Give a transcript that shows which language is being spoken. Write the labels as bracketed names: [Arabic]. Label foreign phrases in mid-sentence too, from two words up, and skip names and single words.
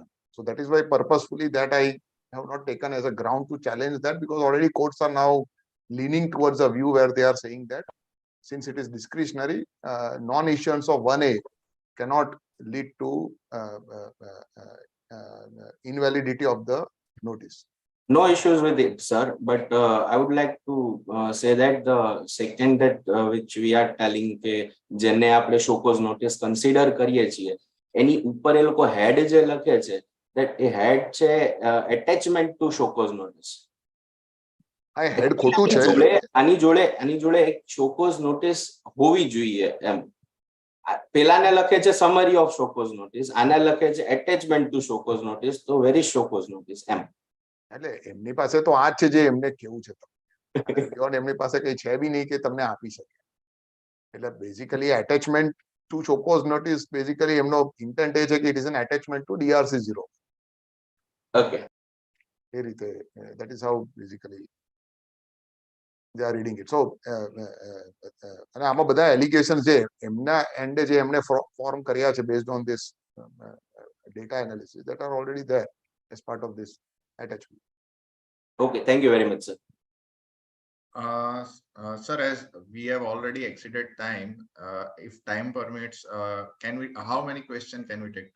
[English] So that is why purposefully that I have not taken as a ground to challenge that, because already courts are now leaning towards a view where they are saying that since it is discretionary, non-issuance of 1A cannot lead to invalidity of the notice. No issues with it, sir. But I would like to say that the second that which we are telling [Gujarati] કે જેને આપણે [English] show cause notice consider [Gujarati] કરીએ છીએ, એની ઉપર એ લોકો હેડ જે લખે છે, [English] that [Gujarati] એ હેડ છે [English] attachment to show cause notice. [Gujarati] આ હેડ ખોટું છે. આની જોડે એક [English] show cause notice [Gujarati] હોવી જોઈએ એમ. પેલાને લખે છે [English] summary of show cause notice, [Gujarati] આને લખે છે [English] attachment to show cause notice, [Gujarati] તો [English] very show cause notice [Gujarati] એમ. એટલે એમની પાસે તો આ જ છે જે એમને કેવું છે તમને. Beyond એમની પાસે કઈ છે બી નહીં કે તમને આપી શકે. એટલે [English] basically attachment to show cause notice basically [Gujarati] એમનો ઇન્ટેન્ટ એ છે કે [English] it is an attachment to DRC0. Okay. [Gujarati] એ રીતે [English] that is how basically they are reading it. So [Gujarati] અને આમાં બધા એલિગેશન છે એમના એન્ડે જે એમણે ફોર્મ કર્યા છે [English] based on this data analysis that are already there as part of this attachment. Okay, thank you very much, sir. Sir, as we have already exceeded time, if time permits, how many questions can we take?